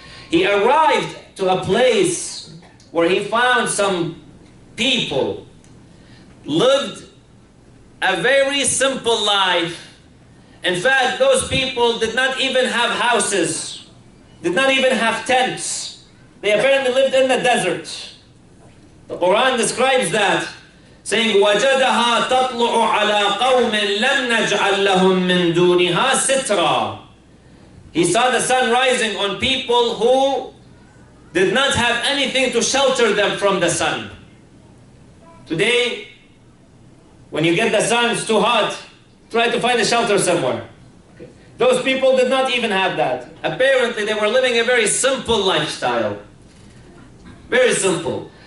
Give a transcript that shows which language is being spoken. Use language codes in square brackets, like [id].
[en] He arrived to a place where he found some people lived a very simple life. In fact, those people did not even have houses, did not even have tents. They apparently lived in the desert. The Quran describes that, saying, [ar] وَجَدَهَا تَطْلُعُ عَلَىٰ قَوْمٍ لَمْ نَجْعَلْ لَهُم مِّن دُونِهَا سِتْرًا. [en] He saw the sun rising on people who did not have anything to shelter them from the sun. Today, when you get the sun, it's too hot, try to find a shelter somewhere. Okay. Those people did not even have that. Apparently, they were living a very simple lifestyle. Very simple.